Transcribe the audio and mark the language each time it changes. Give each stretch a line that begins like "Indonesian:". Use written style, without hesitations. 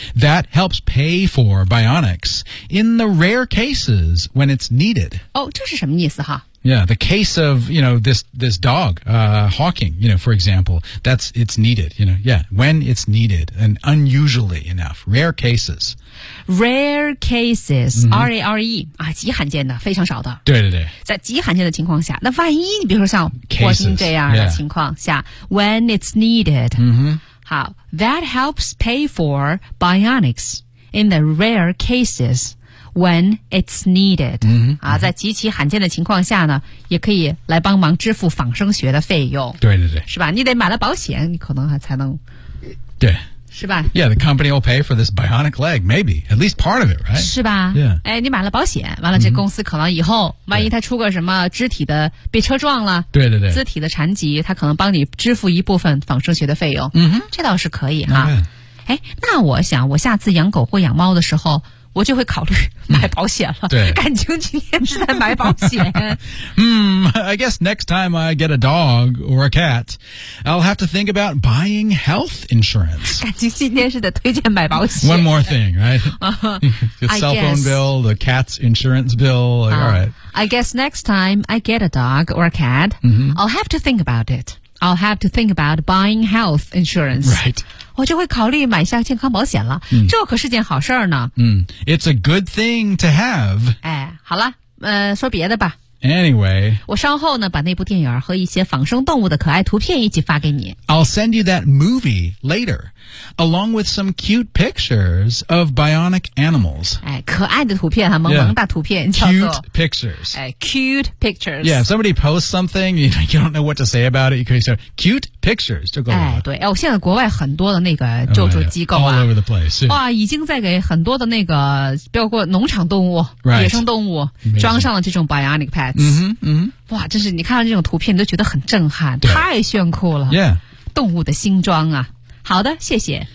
English: That helps pay for bionics in the rare cases when it's needed.
Chinese: 哦，这是什么意思哈？
English: Yeah, the case of, you know, this dog, Hawking, you know, for example, that's, it's needed, you know, yeah, when it's needed and unusually enough, rare cases.
Chinese: Rare cases,、R-A-R-E, 啊极罕见的非常少的。对对对。在极罕见的情况下那万一你比如说像霍金这样的情况下
English: cases, when it's needed,、 mm-hmm. 好 that helps pay for bionics in the rare cases. When it's needed,
Chinese: 啊，在极其罕见的情况下呢，也可以来帮忙支付仿生学的费用。对对对，是吧？你得买了保险，你可能还才能。对。是吧
English: ？Yeah, the company will pay for this bionic leg, maybe at least part of it, right?
Chinese: 是吧
English: ？Yeah.
Chinese: 哎，你买了保险，完了这公司可能以后万一他出个什么肢体的被车撞了，对对对，肢体的残疾，他可能帮你支付一部分仿生学的费用。嗯哼，这倒是可以哈。哎，那我想我下次养狗或养猫的时候。我就会考虑买保险了。对，感情今天是在买保险。
English: I guess next time I get a dog or a cat, I'll have to think about buying health insurance.
Chinese: 感情今天是在推荐买保险。
English: One more thing, right? The cell phone bill, the cat's insurance bill, like, all right. I guess next time I get a dog or a cat, I'll have to think about it. I'll have to think about buying health insurance. Right.
Chinese: 我就会考虑买下健康保险了、这可是件好事儿呢、
English: It's a good thing to have
Chinese: 哎，好了说别的吧
English: Anyway
Chinese: 我稍后呢把那部电影和一些仿生动物的可爱图片一起发给你
English: I'll send you that movie later along with some cute pictures of bionic animals
Chinese: 哎，可爱的图片哈，萌萌大图片、
English: Cute pictures 哎 ，cute pictures Yeah, if somebody posts something you don't know what to say about it you can say cutePictures
Chinese: 就够了。哎，对，哎，我现在国外很多的那个救助机构啊、
English: All over the place,
Chinese: 哇，已经在给很多的那个，包括农场动物、
English: right.
Chinese: 野生动物、
English: Amazing.
Chinese: 装上了这种 bionic pads。嗯哼，哇，真是你看到这种图片，你都觉得很震撼，太炫酷了。
English: Yeah，
Chinese: 动物的新装啊。好的，谢谢。